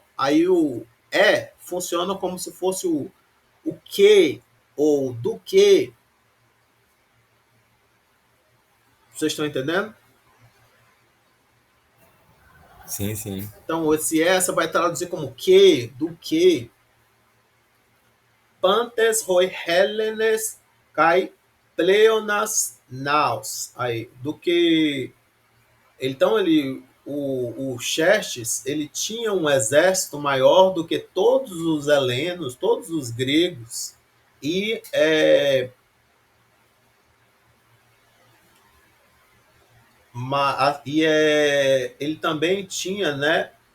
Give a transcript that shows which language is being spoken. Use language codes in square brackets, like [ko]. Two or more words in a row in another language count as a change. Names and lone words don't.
[pt] Aí o funciona como se fosse o que ou do que. Vocês estão entendendo? Sim, sim. Então, esse essa vai traduzir como que, do que. [el] πάντες οἱ Ἕλληνες καὶ πλέονας ναῦς. [pt] Aí, do que. Então, o Xerxes, ele tinha um exército maior do que todos os helenos, todos os gregos. E ele também tinha, né,